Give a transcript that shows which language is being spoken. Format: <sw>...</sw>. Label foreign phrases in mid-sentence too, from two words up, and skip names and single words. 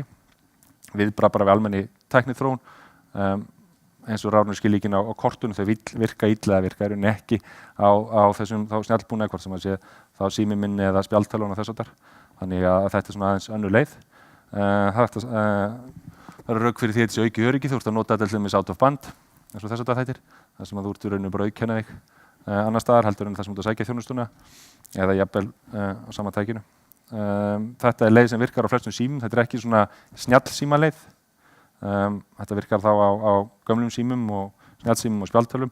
<is>Við bara við almenni tækniþróun eins og rafrænu skilríkin á kortunum þau virka illa eða virka ekki á þessum snjallbúnaði hvort sem að sé þá sími minni eða spjaldtölvun og þess háttar. Þannig að þetta er svona aðeins önnur leið. Það eru rök fyrir því að þetta sé aukið öryggi, þú ert að nota þetta til dæmis</is> <en>out of band</en> <is>eins og þess háttar þættir, þar sem að þú ert í rauninu bara auðkenna þig annars staðar heldur en það sem þú ert að sækja þjónustuna eða jafnvel á sama tækinu. Þetta er leið sem virkar á flestum símum, þetta er ekki svona snjallsímaleið. Þetta virkar þá á gömlum símum og snjallsímum og spjaldtölvum.</is>